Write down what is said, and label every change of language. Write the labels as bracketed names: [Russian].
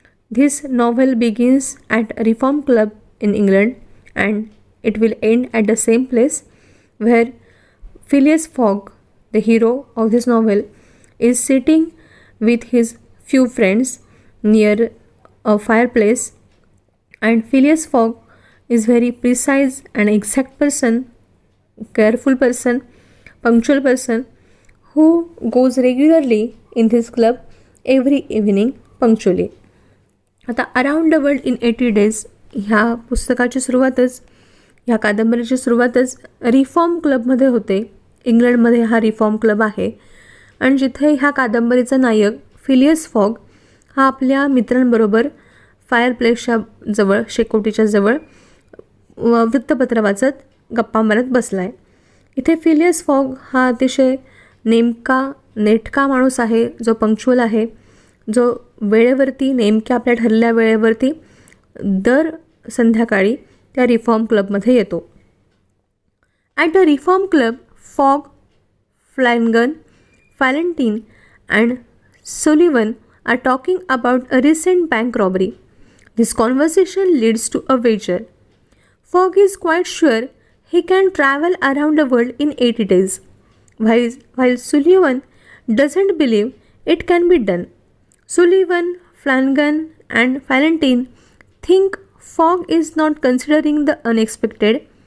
[English] This novel begins at a Reform Club in England and it will end at the same place where Phileas Fogg, the hero of this novel, is sitting with his few friends near a fireplace. And Phileas Fogg is very precise and exact person, careful person, punctual person who goes regularly in this club every evening punctually. [Marathi] आता around the world in 80 days ह्या पुस्तकाची सुरुवातच, ह्या कादंबरीची सुरुवातच reform क्लबमध्ये होते. इंग्लंडमध्ये हा रिफॉर्म क्लब आहे आणि जिथे ह्या कादंबरीचा नायक फिलियस फॉग हा आपल्या मित्रांबरोबर फायरप्लेसच्या जवळ, शेकोटीच्या जवळ वृत्तपत्र वाचत गप्पा मारत बसला आहे. इथे फिलियस फॉग हा अतिशय नेटका माणूस आहे, जो पंक्च्युअल आहे, जो वेळेवरती, नेमक्या आपल्या ठरलेल्या वेळेवरती दर संध्याकाळी त्या रिफॉर्म क्लबमध्ये येतो. [English] At the Reform Club Fogg, Flanagan, Fallentin and Sullivan are talking about a recent bank robbery. This conversation leads to a wager. Fogg is quite sure he can travel around the world in 80 days, while Sullivan doesn't believe it can be done. Sullivan, Flanagan and Fallentin think Fogg is not considering the unexpected.